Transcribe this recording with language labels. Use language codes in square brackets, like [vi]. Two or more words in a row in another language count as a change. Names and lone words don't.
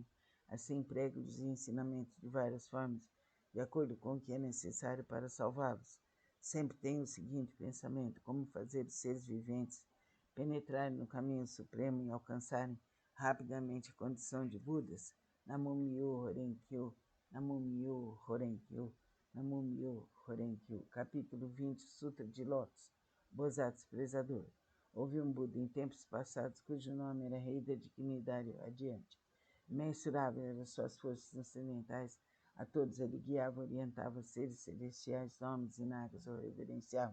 [pt] Assim prego os ensinamentos de várias formas, de acordo com o que é necessário para salvá-los. Sempre tenho o seguinte pensamento: como fazer os seres viventes penetrarem no caminho supremo e alcançarem rapidamente a condição de Budas. [ja] 南無妙法蓮華経、南無妙法蓮華経、南無妙法蓮華経. [pt] Capítulo 20, Sutra de Lótus. Bosatsu Prezador. Houve um Buda em tempos passados cujo nome era Rei da Dignidade Radiante. Imensurável eram suas forças transcendentais, a todos ele guiava, orientava seres celestiais, homens e nagas o reverenciavam.